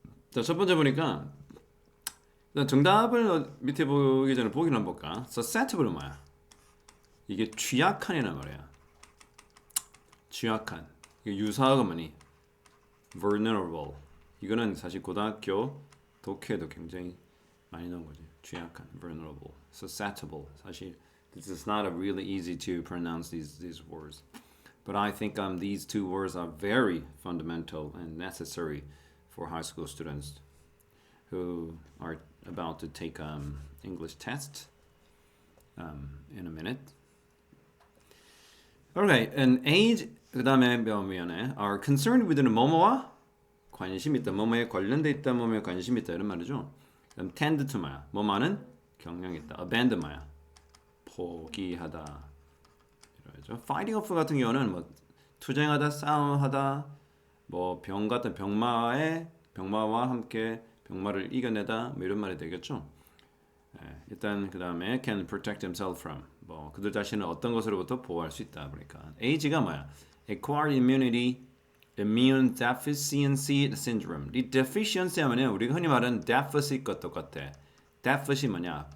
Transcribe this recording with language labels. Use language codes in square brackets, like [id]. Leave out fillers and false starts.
[ko] 자, 첫 번째 보니까 일단 정답을 밑에 보기 전에 보기를 한번 볼까? susceptible은 뭐야? 이게 취약한이란 말이야. 취약한. 이게 유사하고 뭐니? vulnerable. 이거는 사실 고등학교 독해도 굉장히 많이 나온 거지. 취약한, [en] vulnerable, susceptible. [ko] 사실 [en] this is not really easy to pronounce these words. But I think these two words are very fundamental and necessary for high school students who are about to take English test in a minute. Alright, and age [ko] 그 다음에 배우면에 [en] are concerned with [ko] 는 뭐뭐와 관심 있다, 뭐뭐에 관련돼 있다, 뭐뭐에 관심 있다 이런 말이죠. 그럼 [en] tend to [ko] 뭐야? 뭐뭐는 경향 있다. abandon 뭐야? 포기하다. 이러죠. fighting off 같은 경우는 뭐 투쟁하다, 싸움하다, 뭐 병 같은 병마와 함께 병마를 이겨내다 뭐 이런 말이 되겠죠. 일단 그 다음에 [en] can protect himself from [ko] 뭐 그들 자신을 어떤 것으로부터 보호할 수 있다. 그러니까 age가 뭐야? [en] acquired immunity, immune deficiency syndrome. [ko] 이 deficiency 하면은 우리가 흔히 말하는 deficit과 똑같아. deficit이 뭐냐?